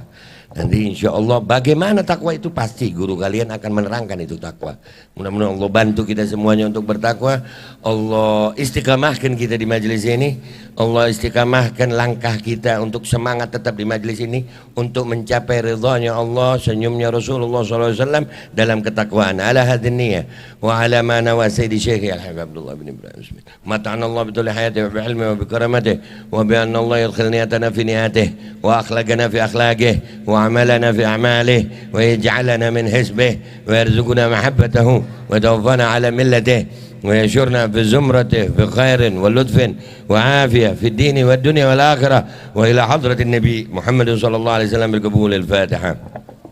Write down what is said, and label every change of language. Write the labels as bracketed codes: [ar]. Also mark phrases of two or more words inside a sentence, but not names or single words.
[id] Nanti [ar] إن شاء الله [id] bagaimana takwa itu pasti guru kalian akan menerangkan itu takwa. Mudah-mudahan Allah bantu kita semuanya untuk bertakwa. Allah istiqamahkan kita di majelis ini. Allah istiqamahkan langkah kita untuk semangat tetap di majelis ini untuk mencapai ridhanya Allah, senyumnya Rasulullah SAW dalam ketakwaan. [ar] على هذه النية وعلى ما نوى سيدي شيخي الحبيب Abdullah bin Ibrahim Smith. متعنا الله بطول حياة وبعلم وبكرامات وبأن الله يدخل نياتنا في نيته وأخلاقنا في أخلاقه وأعمالنا في أعماله ويجعلنا من حزبه ويرزقنا محبته وتوفانا على ملته ويشرنا في زمرته بخير ولطف وعافية في الدين والدنيا والآخرة وإلى حضرة النبي محمد صلى الله عليه وسلم بالقبول. الفاتحة.